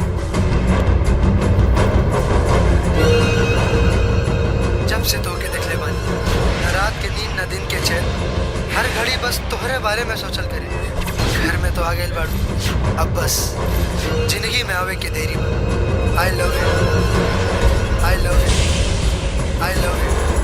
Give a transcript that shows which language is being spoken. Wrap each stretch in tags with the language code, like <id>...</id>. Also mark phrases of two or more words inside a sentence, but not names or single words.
<bho>जब से तोके देखले बानी, न रात के नींद न दिन के चैन, हर घड़ी बस तोहरे बारे में सोचल करे। घर में तो आ गइल बाड़ू, अब बस जिंदगी में आवे के देरी बा।</bho> <en>I love you, I love you, I love you।</en>